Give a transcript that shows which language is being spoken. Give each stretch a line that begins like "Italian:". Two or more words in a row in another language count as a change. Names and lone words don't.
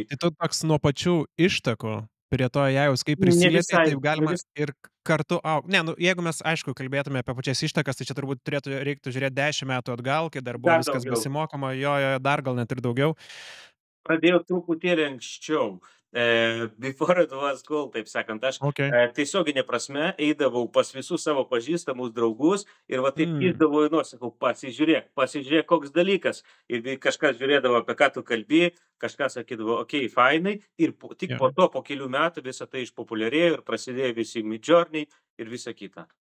Lithuanian: Tai tu toks nuo pačių ištakų prie to AI-aus, kaip prisilietė, taip galima ir kartu jeigu mes, aišku, kalbėtume apie pačias ištakas, tai čia turbūt reiktų žiūrėti 10 metų atgal, kai dar buvo Dar viskas daugiau. besimokoma, dar gal net ir daugiau. Pradėjau truputėlį anksčiau.
English: Before it was cool,
Lithuanian: taip sakant, aš tiesioginė prasme eidavau pas visus savo pažįstamus draugus ir taip įdavau į nosį, sakau, pasižiūrėk, koks dalykas. Ir kažkas žiūrėdavo, apie ką tu kalbi, kažkas sakydavo, okei, fainai, ir tik po to, po kelių metų visą tai išpopuliarėjo ir prasidėjo visi Midjourney ir visa kita.